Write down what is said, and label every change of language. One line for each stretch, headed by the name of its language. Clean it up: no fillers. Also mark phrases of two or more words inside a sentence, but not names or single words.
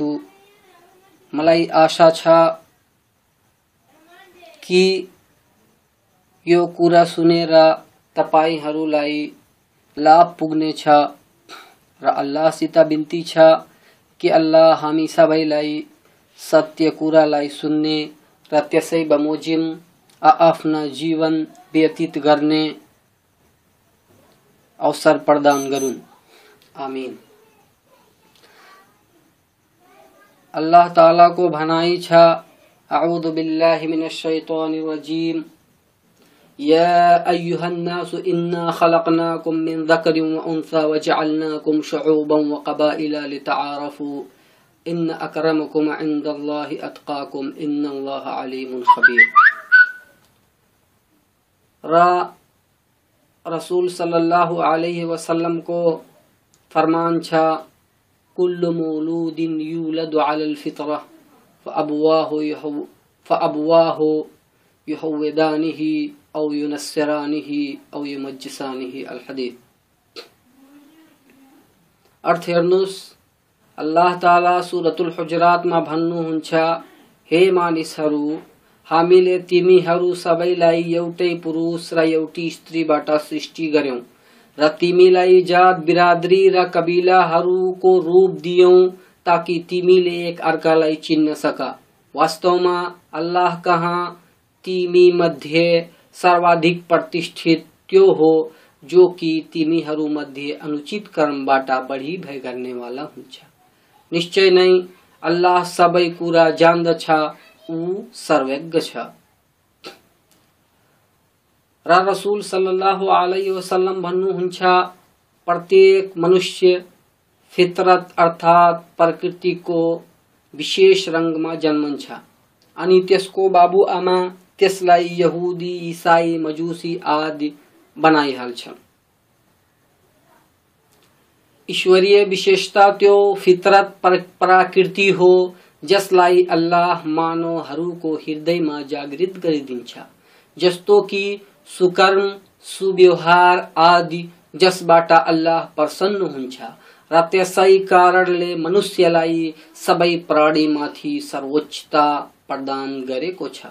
Nepali: मलाई आशा छ कि यो कुरा सुनेर तपाईहरूलाई लाभ पुग्नेछ र अल्लाहसित बिन्ती छ कि अल्लाह हामी सबैलाई सत्य कुरालाई सुन्ने र त्यसै बमोजिम आफ्ना जीवन व्यतीत गर्ने अवसर प्रदान गरून्. आमीन. अल्लाह ताला को भनाई छ,
Arabic: أعوذ بالله من الشيطان الرجيم يا أيها الناس إنا خلقناكم من ذكر وأنثى وجعلناكم شعوبا وقبائل لتعارفوا إن أكرمكم عند الله أتقاكم إن الله عليم خبير.
Nepali: रसूल
Arabic: صلى الله عليه وسلم
Nepali: को फरमान छ,
Arabic: كل مولود يولد على الفطرة فأبواه يهودانه أو ينصرانه أو يمجسانه. الحديث.
Nepali: अर्थ हेर्नुस्, अल्लाह ताला सूरतुल हुजुरात मा भन्नुहुन्छ, हे मानिसहरू, हामीले तिमीहरू सबैलाई एउटै पुरुष र एउटी स्त्रीबाट सृष्टि गर्यौं र तिमीलाई जात, बिरादरी र कबिलाहरूको रूप दियौं ताकि तिमीले एक अर्कालाई चिन्न सका. वास्तवमा अल्लाह कहाँ तिमी मध्ये सर्वाधिक प्रतिष्ठित त्यो हो जो कि तिमीहरू मध्ये अनुचित कर्मबाट बढी भय गर्नेवाला हुन्छ. निश्चय नै अल्लाह सबै कुरा जान्दछ, ऊ सर्वज्ञ छ. र रसूल
Arabic: صلى الله عليه وسلم
Nepali: भन्नुहुन्छ, प्रत्येक मनुष्य फितरत अर्थात प्रकृतिको विशेष रंगमा जन्मन्छ अनि त्यसको बाबु आमा त्यसलाई यहुदी, ईसाई, मजुसी आदि बनाइहाल्छन्. ईश्वरीय विशेषता त्यो फितरत प्रकृति हो जसलाई अल्लाह मानवहरूको हृदयमा जागृत गरिदिन्छ, जस्तो कि सुकर्म, सुव्यवहार आदि जसबाट अल्लाह प्रसन्न हुन्छ र त्यसै कारणले मनुष्यलाई सबै प्राणीमाथि सर्वोच्चता प्रदान गरेको छ.